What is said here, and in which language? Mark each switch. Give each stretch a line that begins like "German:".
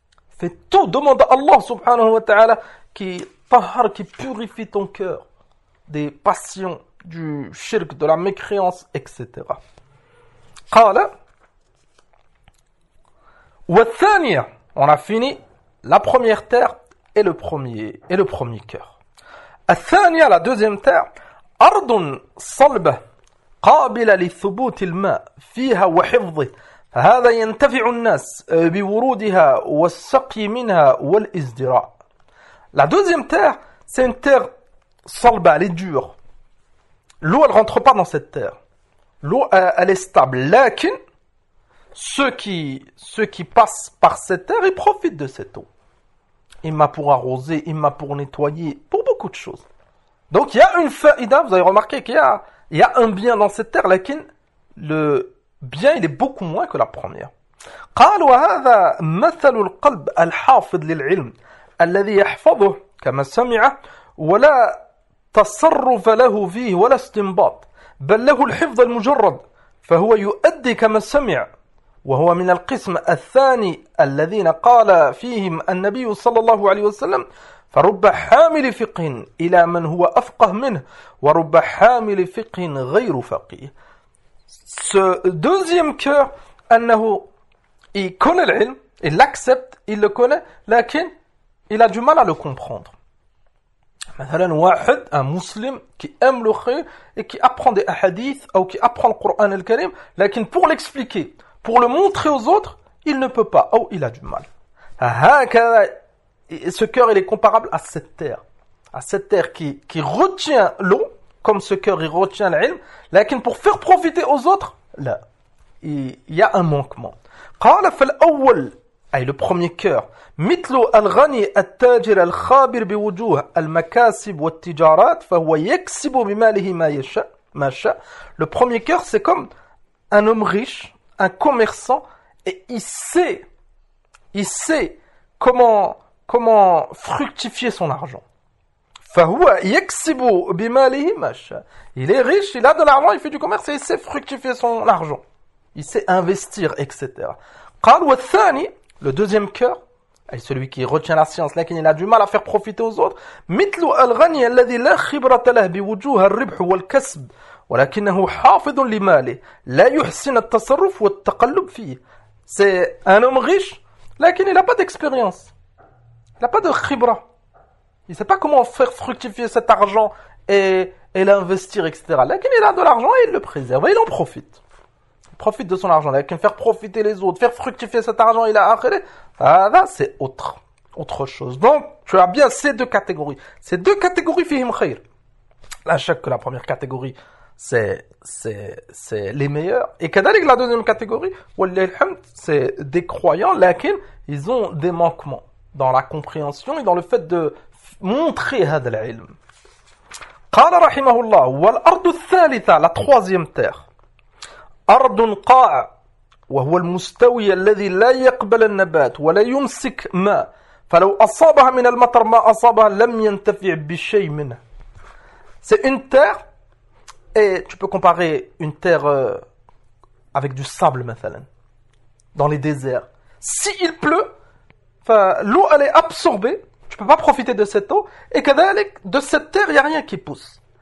French: Fais tout, demande à Allah subhanahu wa ta'ala, qui tahar, qui purifie ton cœur des passions, du shirk, de la mécréance, etc.
Arabic: قال والثانية,
French: on a fini la première terre et le premier cœur.
Arabic: الثانية,
French: la deuxième terre,
Arabic: أرض صلبة قابلة لثبوت الماء فيها وحفظه فهذا ينتفع الناس بورودها والسقي منها والازدراء.
French: La deuxième terre, c'est une terre salba, elle est dure. L'eau, elle ne rentre pas dans cette terre. L'eau, elle est stable.
Arabic: Lakin,
French: ceux qui passent par cette terre, ils profitent de cette eau. Imma pour arroser, imma pour nettoyer, pour beaucoup de choses. Donc, il y a une faïda, vous avez remarqué qu'il y a un bien dans cette terre.
Arabic: Lakin,
French: le bien, il est beaucoup moins que la première.
Arabic: قال وهذا مثل القلب الحافظ للعلم الذي يحفظه كما سمع ولا تصرف له فيه ولا استنباط بل له الحفظ المجرد فهو يؤدي كما سمع وهو من القسم الثاني الذين قال فيهم النبي صلى الله عليه وسلم فرب حامل فقه إلى من هو أفقه منه ورب حامل فقه غير فقيه.
French: Ce deuxième cœur,
Arabic: أنه
French: il connaît
Arabic: العلم,
French: il l'accepte, il le connaît,
Arabic: لكن
French: il a du mal à le comprendre. Un musulman qui aime le khayr et qui apprend des hadiths ou qui apprend le Coran et le Karim, mais pour l'expliquer, pour le montrer aux autres, il ne peut pas ou il a du mal. Ce cœur, il est comparable à cette terre. À cette terre qui retient l'eau, comme ce cœur, il retient l'ilm, mais pour faire profiter aux autres, là, il y a un manquement.
Arabic: قال فالأول أي
French: البرومي كور
Arabic: مثل الغني التاجر الخابر بوجوه المكاسب والتجارات فهو يكسب بماله ما يشاء ما شاء.
French: Le premier cœur, c'est comme un homme riche, un commerçant, et il sait comment fructifier son argent.
Arabic: فهو يكسب بماله ما شاء.
French: Il est riche, il a de l'argent, il fait du commerce et il sait fructifier son argent. Il sait investir, etc.
Arabic: قال والثاني,
French: le deuxième cœur, celui qui retient la science, mais qui a du mal à faire profiter aux autres.
Arabic: مثل الغني الذي لا خبرة له بوجوه الربح والكسب ولكنه حافظ لماله لا يحسن التصرف والتقلب فيه.
French: C'est un homme riche, mais il n'a pas d'expérience. Il n'a pas de khibra. Il ne sait pas comment faire fructifier cet argent et l'investir, etc. Là, il a de l'argent et il le préserve, et il en profite. Il profite de son argent. Là, faire profiter les autres, faire fructifier cet argent, il a akhiré. Ah, là, c'est autre chose. Donc, tu as bien ces deux catégories. Ces deux catégories,
Arabic: fihim khair.
French: Là, chaque que la première catégorie, c'est les meilleurs. Et kadalik, la deuxième catégorie,
Arabic: wallahul,
French: c'est des croyants,
Arabic: lakin,
French: ils ont des manquements dans la compréhension et dans le fait de montrer
Arabic: hadha al-ilm. قال رحمه الله والأرض الثالثة
French: la troisième terre
Arabic: أرض قاع وهو المستوي الذي لا يقبل النبات ولا يمسك ماء فلو أصابها من المطر ما أصابها لم ينتفع بشيء منه.
French: C'est une terre, et tu peux comparer une terre avec du sable,
Arabic: مثلا,
French: dans les déserts. Si il pleut, l'eau elle est absorbée. Tu peux pas profiter de cette eau. Et
Arabic: kadalik,
French: de cette terre, il n'y a rien qui pousse.